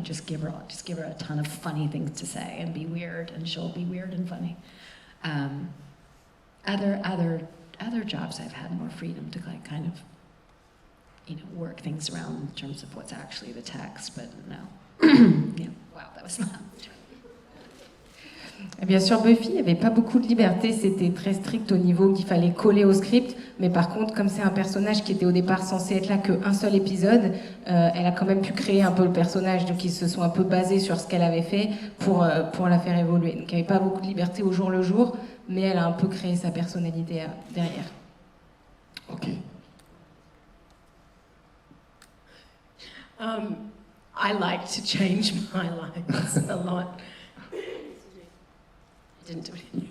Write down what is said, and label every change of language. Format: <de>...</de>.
<en>Just give her a ton of funny things to say and be weird, and she'll be weird and funny. Other jobs I've had more freedom to like kind of, work things around in terms of what's actually the text, but no. Yeah, wow, that was not.</en> <fr>Bien sûr, Buffy, il n'y avait pas beaucoup de liberté, c'était très strict au niveau qu'il fallait coller au script, mais par contre, comme c'est un personnage qui était au départ censé être là qu'un seul épisode, elle a quand même pu créer un peu le personnage, donc ils se sont un peu basés sur ce qu'elle avait fait pour la faire évoluer. Donc il n'y avait pas beaucoup de liberté au jour le jour, mais elle a un peu créé sa personnalité derrière. Ok.</fr> <en>I like to change my lines a lot. I didn't do it.</en>